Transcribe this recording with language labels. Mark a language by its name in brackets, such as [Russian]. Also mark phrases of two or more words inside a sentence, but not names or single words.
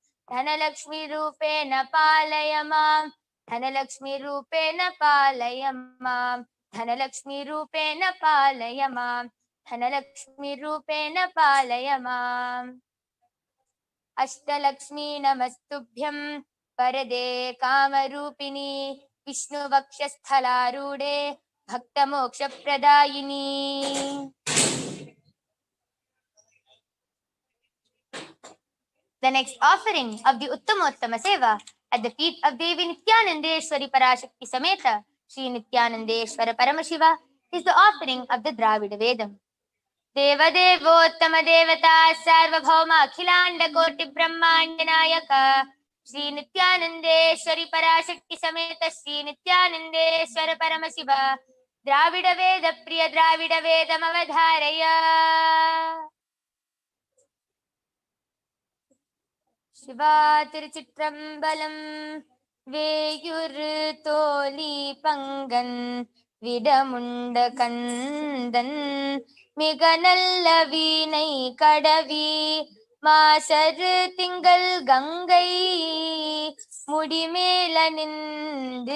[Sanskrit] धनलक्ष्मी रूपेण पालय मां धनलक्ष्मी रूपेण पालय मां धनलक्ष्मी रूपेण पालय मां धनलक्ष्मी रूपेण पालय माम् अष्टलक्ष्मी नमस्तुभ्यं वरदे कामरूपिणी विष्णुवक्षस्थलारूढे भक्तमोक्षप्रदायिनी [English] The next offering of the Uttamottama Seva at the feet of Devi Nithyanandeshwari Parashakti Sameta Sri Nithyanandeshwara Paramashiva is the offering of the Dravida Vedam. [Sanskrit] देवदेवोत्तम देवता सार्वभौम अखिलांड कोटि ब्रह्मांड नायक श्री नित्यानंदेश्वरी पराशक्ति समेत श्री नित्यानंदेश्वर परमशिव द्राविड वेद प्रिय द्राविड वेदमवधारय [Tamil] சிவா திருச்சிற்றம்பலம் வேயுறு தோளி பங்கன் விடமுண்ட கந்தன் மிக நல்ல வீணை கடவி மாசரு திங்கள் கங்கை முடிமேல நின்று